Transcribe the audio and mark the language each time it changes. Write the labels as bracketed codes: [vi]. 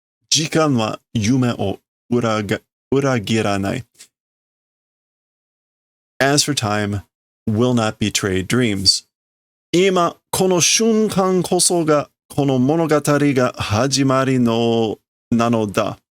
[ja] 時間は夢を裏切らない。 [en] As for time, will not betray dreams. [ja] 今、この瞬間こそが、この物語が始まりなのだ。